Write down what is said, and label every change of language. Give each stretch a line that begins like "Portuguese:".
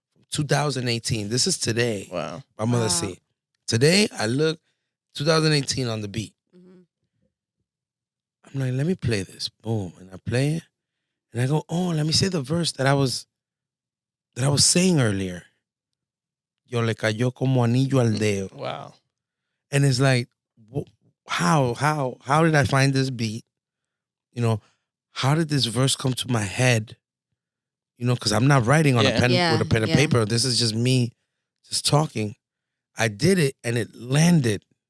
English: 2018. This is today. Wow. I'm gonna Wow. see. Today, I look 2018 on the beat. Mhm. I'm like, let me play this. Boom. And I play it. And I go, oh, let me say the verse that I was saying earlier.
Spanish: Yo le cayó como anillo al dedo.
English: Wow. And it's like, how did I find this beat? You know, how did this verse come to my head? You know, because I'm not writing on Yeah. a pen Yeah, with a pen and yeah. paper. This is just me just talking. I did it and it landed.